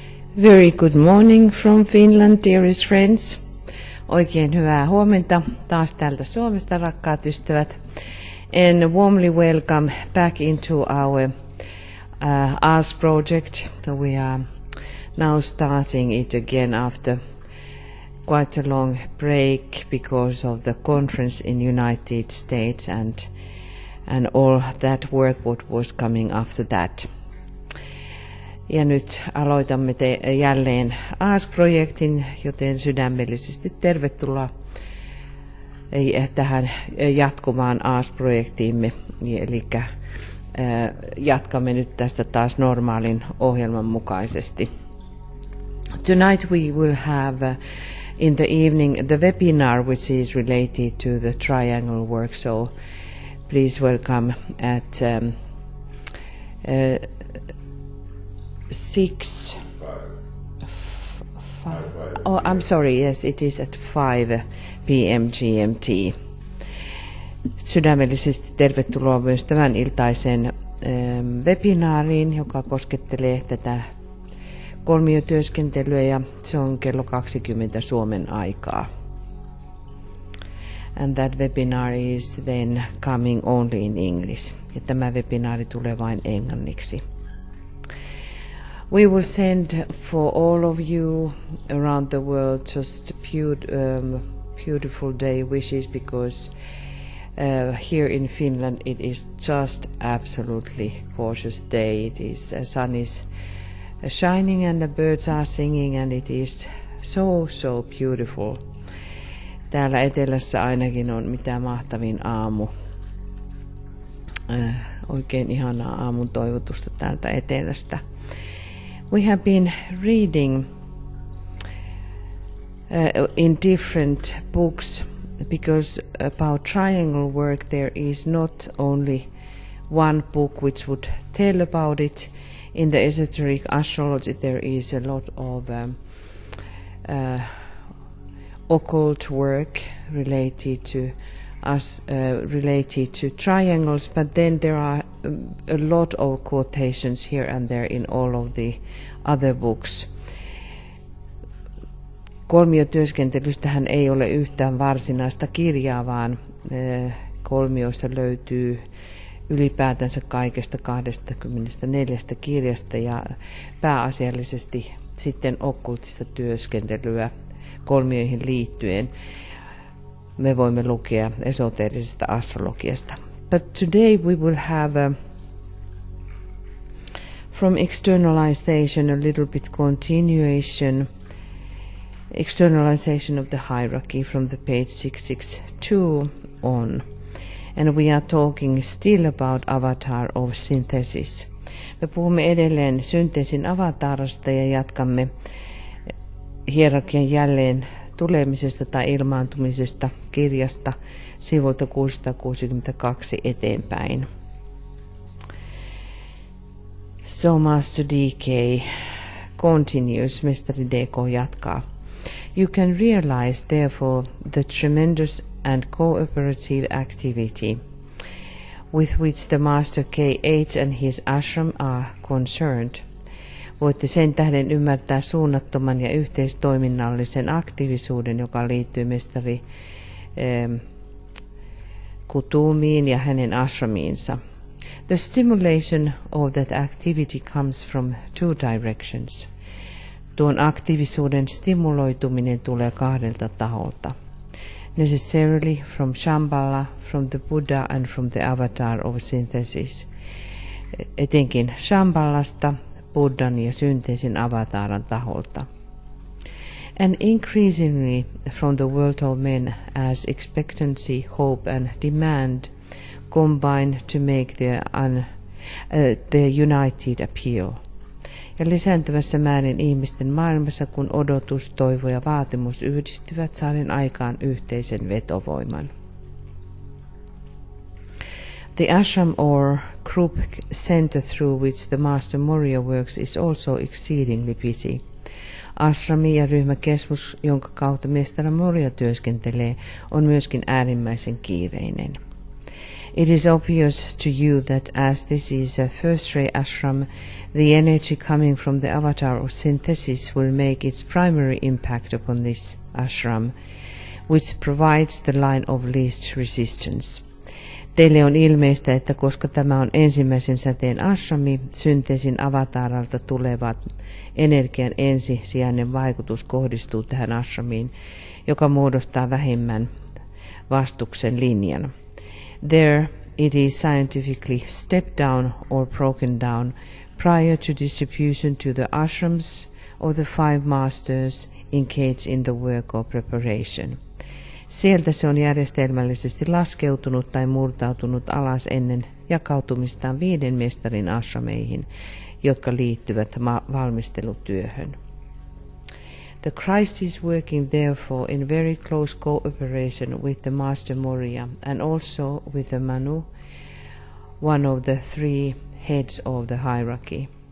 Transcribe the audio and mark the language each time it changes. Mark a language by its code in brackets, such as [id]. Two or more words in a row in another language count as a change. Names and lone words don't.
[en] Very good morning from Finland, dearest friends. [fi] Oikein hyvää huomenta taas täältä Suomesta, rakkaat ystävät. [en] And warmly welcome back into our Ask project. So we are now starting it again after quite a long break because of the conference in United States and all that work what was coming after that. [fi] Ja nyt aloitamme jälleen Ask-projektin, joten sydämellisesti tervetuloa tähän jatkumaan Ask-projektiimme. Eli jatkamme nyt tästä taas normaalin ohjelman mukaisesti. [en] Tonight we will have in the evening the webinar which is related to the triangle work. So please welcome at 6. Oh, I'm sorry. Yes, it is at 5 p.m. GMT. [fi] Sydämellisesti tervetuloa myös tämän iltaisen webinaariin, joka koskettelee tätä kolmiotyöskentelyä, ja se on kello 20 Suomen aikaa. [en] And that webinar is then coming only in English. [fi] Ja tämä webinaari tulee vain englanniksi. [en] We will send for all of you around the world just beautiful day wishes, because here in Finland it is just absolutely gorgeous day. It is sun is shining and the birds are singing and it is so beautiful. [fi] Täällä etelässä ainakin on mitä mahtavin aamu. Oikein ihanaa aamun toivotusta täältä etelästä. [en] We have been reading in different books, because about triangle work there is not only one book which would tell about it. In the esoteric astrology there is a lot of occult work related to triangles, but then there are a lot of quotations here and there in all of the other books. [fi] Kolmiotyöskentelystähän ei ole yhtään varsinaista kirjaa, vaan kolmioista löytyy ylipäätänsä kaikesta 24 kirjasta ja pääasiallisesti sitten okkultista työskentelyä kolmioihin liittyen me voimme lukea esoteerisesta astrologiasta. [en] But today we will have from externalization a little bit externalization of the hierarchy from the page 662 on. And we are talking still about avatar of synthesis. [fi] Me puhumme edelleen synteesin avatarista ja jatkamme hierarkian jälleen tulemisesta tai ilmaantumisesta kirjasta sivulta 662 eteenpäin. [en] So Master DK continues, [fi] Mestari DK jatkaa. [en] You can realize therefore the tremendous and cooperative activity with which the Master K8 and his ashram are concerned. [fi] Voitte sen tähden ymmärtää suunnattoman ja yhteistoiminnallisen aktiivisuuden, joka liittyy mestari Kutumiin ja hänen ashramiinsa. [en] The stimulation of that activity comes from two directions. [fi] Tuon aktiivisuuden stimuloituminen tulee kahdelta taholta. [en] Necessarily from Shambhala, from the Buddha and from the avatar of synthesis. [fi] Etenkin Shambhalasta, Buddhan ja synteesin avataran taholta. [en] And increasingly from the world of men, as expectancy, hope and demand combine to make their united appeal. [fi] Ja lisääntyvässä määrin ihmisten maailmassa, kun odotus, toivo ja vaatimus yhdistyvät saaden aikaan yhteisen vetovoiman. [en] The ashram or group center through which the Master Moria works is also exceedingly busy. [fi] Ashrami ja ryhmäkeskus, jonka kautta Mestari Moria työskentelee, on myöskin äärimmäisen kiireinen. [en] It is obvious to you that as this is a first-ray ashram, the energy coming from the avatar of synthesis will make its primary impact upon this ashram, which provides the line of least resistance. [fi] Teille on ilmeistä, että koska tämä on ensimmäisen säteen ashrami, synteesin avataralta tulevat energian ensisijainen vaikutus kohdistuu tähän ashramiin, joka muodostaa vähemmän vastuksen linjan. [en] There it is scientifically stepped down or broken down prior to distribution to the ashrams of the 5 masters engaged in the work of preparation. [fi] Sieltä se on järjestelmällisesti laskeutunut tai murtautunut alas ennen jakautumistaan 5 mestarin ashrameihin, jotka liittyvät valmistelutyöhön. [en] The Christ is working therefore in very close cooperation with the Master Moria and also with the Manu, one of the 3 heads of the hierarchy.